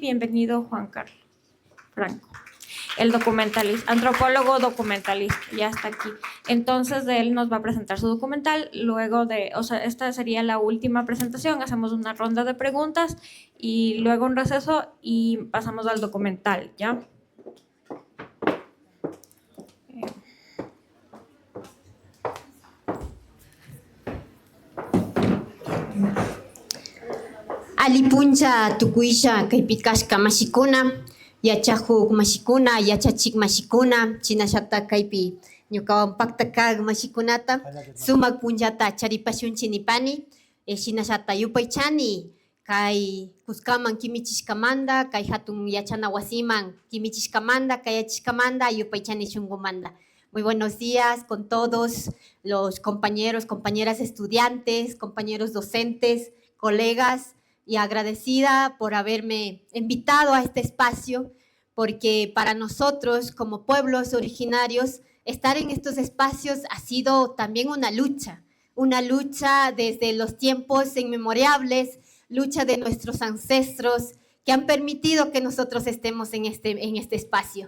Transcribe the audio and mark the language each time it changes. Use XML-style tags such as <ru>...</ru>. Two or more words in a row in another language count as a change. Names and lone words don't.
<es>Bienvenido, Juan Carlos Franco. El documentalista, antropólogo documentalista, ya está aquí. Entonces él nos va a presentar su documental, luego de, o sea, esta sería la última presentación, hacemos una ronda de preguntas y luego un receso y pasamos al documental, ¿ya?</es> <qu>Alipuncha tukuisha kaypikashka mashikuna, yachahuk mashikuna, yachachik mashikuna, chinashata kaypi ñukawan pakta mashikunata, sumak punllata charipashunchi nipani, shinashata yupaychani, kay kuskaman kimichishkamanta, kay hatun yachana wasiman kimichishkamanta, kayachishkamanta, yupaychani shunkumanta.</qu> <es>Muy buenos días con todos los compañeros, compañeras estudiantes, compañeros docentes, colegas, y agradecida por haberme invitado a este espacio, porque para nosotros como pueblos originarios, estar en estos espacios ha sido también una lucha desde los tiempos inmemorables, lucha de nuestros ancestros que han permitido que nosotros estemos en este espacio.</es>